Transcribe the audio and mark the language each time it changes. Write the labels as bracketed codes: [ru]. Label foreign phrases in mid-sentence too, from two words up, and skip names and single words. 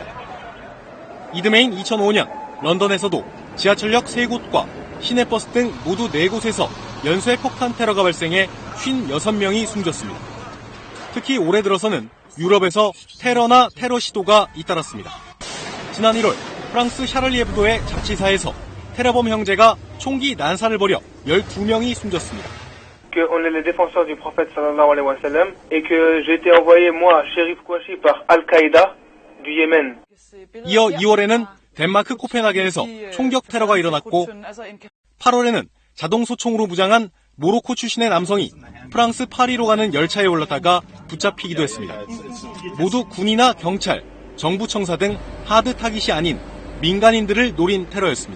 [ko] 이듬해인 2005년 런던에서도 지하철역 3곳과 시내버스 등 모두 4곳에서 연쇄 폭탄 테러가 발생해 56명이 숨졌습니다. 특히 올해 들어서는 유럽에서 테러나 테러 시도가 잇따랐습니다. 지난 1월 프랑스 샤를리 에브도의 잡지사에서 테러범 형제가 총기 난사를 벌여 12명이 숨졌습니다. [fr] On est les défenseurs du prophète [ar] صلى الله عليه وسلم [fr] et que j'ai été envoyé moi, Sherif Kouachi, par Al-Qaïda du Yémen. [ko] 이어 2월에는 덴마크 코펜하겐에서 총격 테러가 일어났고 8월에는 자동소총으로 무장한 모로코 출신의 남성이 프랑스 파리로 가는 열차에 올랐다가 붙잡히기도 했습니다. 모두 군이나 경찰, 정부 청사 등 하드 타깃이 아닌 민간인들을 노린 테러였습니다.